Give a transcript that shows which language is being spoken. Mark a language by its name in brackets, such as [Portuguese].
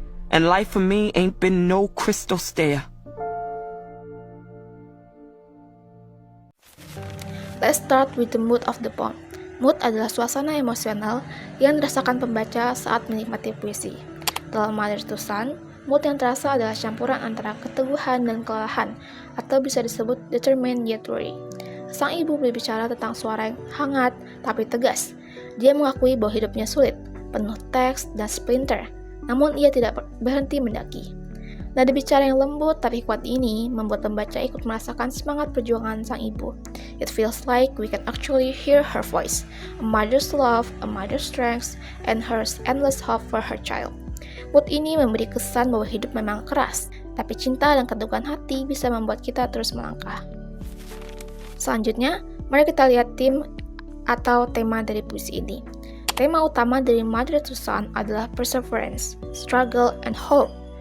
[English] And life for me ain't been no crystal stair. Let's start with the mood of the poem. [Indonesian] Mood adalah suasana emosional yang dirasakan pembaca saat menikmati puisi. Dalam Mother to Son, mood yang terasa adalah campuran antara keteguhan dan kelelahan, atau bisa disebut [English] determined yet weary. [Indonesian] Sang ibu berbicara tentang suara yang hangat tapi tegas. Dia mengakui bahwa hidupnya sulit, penuh teks dan splinter, namun ia tidak berhenti mendaki. Nada bicara yang lembut tapi kuat ini membuat pembaca ikut merasakan semangat perjuangan sang ibu. [English] It feels like we can actually hear her voice, a mother's love, a mother's strength, and her endless hope for her child. [Indonesian] Mood ini memberi kesan bahwa hidup memang keras, tapi cinta dan keteguhan hati bisa membuat kita terus melangkah. Selanjutnya, mari kita lihat theme atau tema dari puisi ini. Tema utama dari Mother to Son adalah [English] perseverance, struggle, and hope.